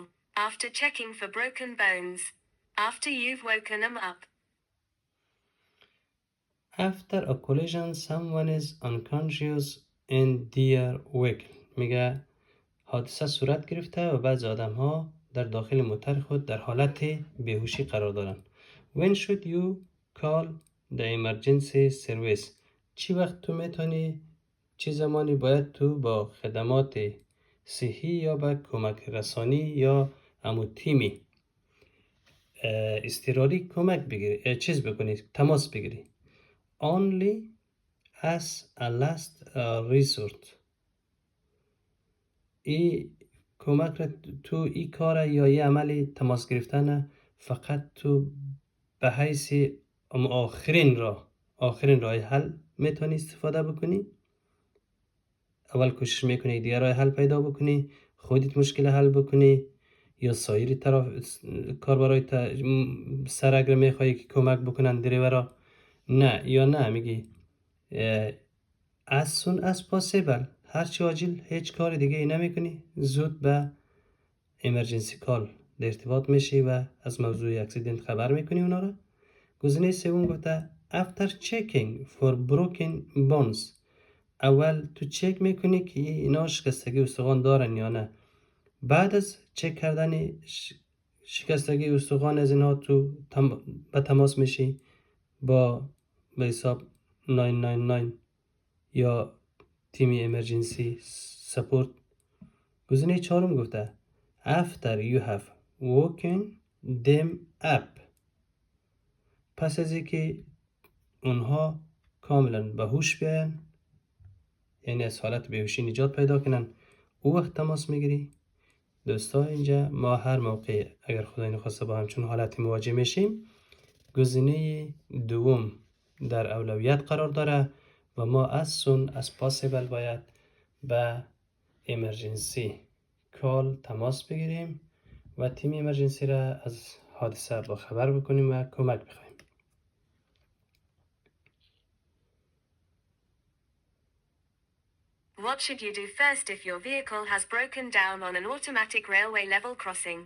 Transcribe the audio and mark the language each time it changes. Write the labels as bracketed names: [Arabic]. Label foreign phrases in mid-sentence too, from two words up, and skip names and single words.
[English] After checking for broken bones. After you've woken them up. After a collision, someone is unconscious in their vehicle. [Persian] میگه حادثه صورت گرفته و بعض آدم ها در داخل موتر خود در حالت بیهوشی قرار دارند. [English] When should you call the emergency service? [Persian] چی وقت تو میتونی، چی زمانی باید تو با خدمات صحی یا با کمک رسانی یا امو تیمی اضطراری کمک بگیری، چیز بکنی، تماس بگیری. [English] Only as a last resort. [Persian] ای کمک را تو ای کار یا ای عمل تماس گرفتن فقط تو به حیث آخرین راه حل میتونی استفاده بکنی. اول کوشش میکنی دیگر راه حل پیدا بکنی، خودت مشکل حل بکنی یا سایر طرف کاربرای سر اگر میخوایی که کمک بکنن دریورا. نه یا نه میگی [English] as soon as possible. [Persian] هرچی عاجل، هیچ کار دیگه ای نمیکنی، زود به [English] emergency call [Persian] در ارتباط میشی و از موضوع اکسیدنت خبر میکنی اونا را. گزینه سوم گفته [English] after checking for broken bones. [Persian] اول تو چک میکنی که اینا شکستگی استخوان دارن یا نه. بعد از چک کردن شکستگی استخوان از اینا تو به تماس میشی با به حساب 999 یا تیمی [English] emergency support. [Persian] گزینه چهارم گفته [English] after you have woken them up. [Persian] پس از اینکه اونها کاملا به هوش بیاین، یعنی از حالت بیهوشی نجات پیدا کنن، او وقت تماس میگیری. دوستا اینجا ما هر موقع اگر خدای نخواسته با همچون حالتی مواجه میشیم، گزینه دوم در اولویت قرار داره و ما [English] as soon as possible [Persian] باید به [English] emergency call [Persian] تماس بگیریم و تیم امرجنسی را از حادثه با خبر بکنیم و کمک بخوایم. [English] What should you do first if your vehicle has broken down on an automatic railway level crossing?